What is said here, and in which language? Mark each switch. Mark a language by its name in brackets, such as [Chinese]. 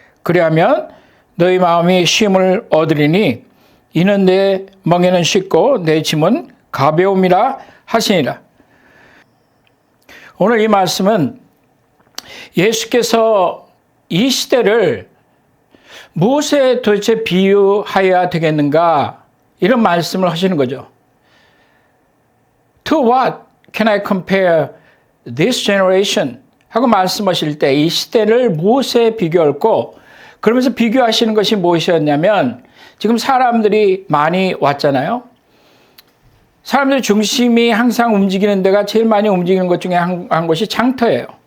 [Korean] 그리하면 너희 마음이 쉼을 얻으리니 이는 내 멍에는 쉽고 내 짐은 가벼움이라 하시니라. 오늘 이 말씀은 예수께서 이 시대를 무엇에 도대체 비유하여야 되겠는가 이런 말씀을 하시는 거죠. [English] To what can I compare this generation? [Korean] 하고 말씀하실 때 이 시대를 무엇에 비교할꼬? 그러면서 비교하시는 것이 무엇이었냐면 지금 사람들이 많이 왔잖아요. 사람들 중심이 항상 움직이는 데가 제일 많이 움직이는 것 중에 한 곳이 장터예요.